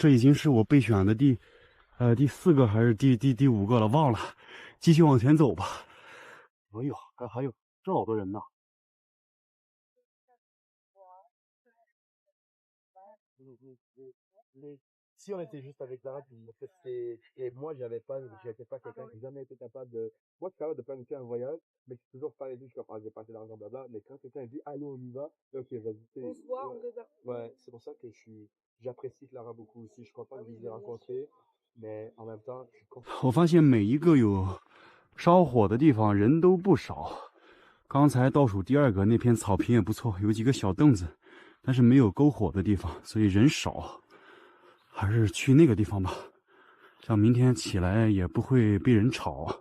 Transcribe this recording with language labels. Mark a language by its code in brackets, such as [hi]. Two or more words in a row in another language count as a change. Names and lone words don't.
[zh] 这已经是我备选的第4个还是第5个了，忘了。继续往前走吧。哎呦，还有这老多人呢。 [fr] Si on était juste avec Zara, et moi, j'étais pas quelqu'un qui jamais été capable de. Moi, je suis capable de planifier un voyage, mais je suis toujours pas les je suis capable, j'ai pas assez d'argent, blabla. Mais quand quelqu'un dit, allez, on y va, ok, vas-y. On se voit, on réserve. Ouais, c'est pour ça que j'apprécie Clara beaucoup aussi. Je suis content de vous les rencontrer, mais en même temps, je suis content. [zh] 我发现每一个有烧火的地方人都不少。刚才倒数第2个那片草坪也不错，有几个小凳子，但是没有篝火的地方，所以人少。还是去那个地方吧，这样明天起来也不会被人吵。